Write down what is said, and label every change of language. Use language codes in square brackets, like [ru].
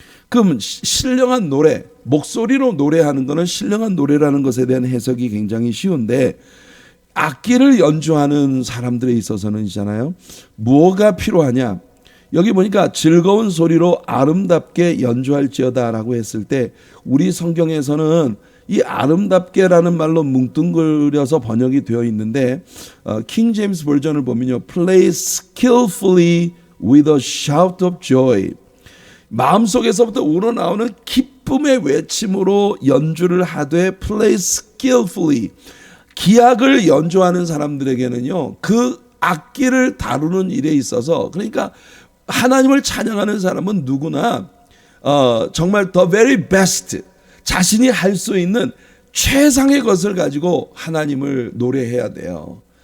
[ko] 그럼 신령한 노래, 목소리로 노래하는 것은 신령한 노래라는 것에 대한 해석이 굉장히 쉬운데 악기를 연주하는 사람들에 있어서는 있잖아요. 무엇가 필요하냐? 여기 보니까 즐거운 소리로 아름답게 연주할지어다라고 했을 때 우리 성경에서는 이 아름답게라는 말로 뭉뚱그려서 번역이 되어 있는데 킹 제임스 버전을 보면요. [en] Play skillfully with a shout of joy. [ko] 마음속에서부터 우러나오는 기쁨의 외침으로 연주를 하되 [en] play skillfully. [ko] 기악을 연주하는 사람들에게는요. 그 악기를 다루는 일에 있어서 그러니까 하나님을 찬양하는 사람은 누구나 정말 [en] the very best [ko] 자신이 할 수 있는 최상의 것을 가지고 하나님을 노래해야 돼요.